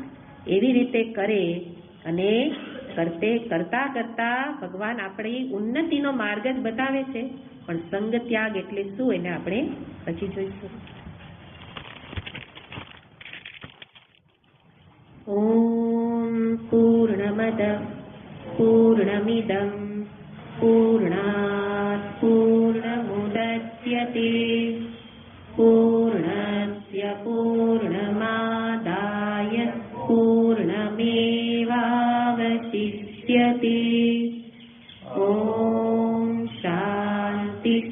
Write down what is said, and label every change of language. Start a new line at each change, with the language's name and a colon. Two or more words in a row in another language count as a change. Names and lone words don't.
Gujarati: એવી રીતે કરે અને કરતા કરતા ભગવાન આપણી ઉન્નતિનો માર્ગ જ બતાવે છે. પણ સંગ ત્યાગ એટલે શું એને આપણે પછી જોઈશું.
Sanskrit: ઓમ પૂર્ણમદ पूर्णमिदं पूर्णात् पूर्णमुदच्यते पूर्णस्य पूर्णमादाय पूर्णमेवावशिष्यते ॐ शान्ति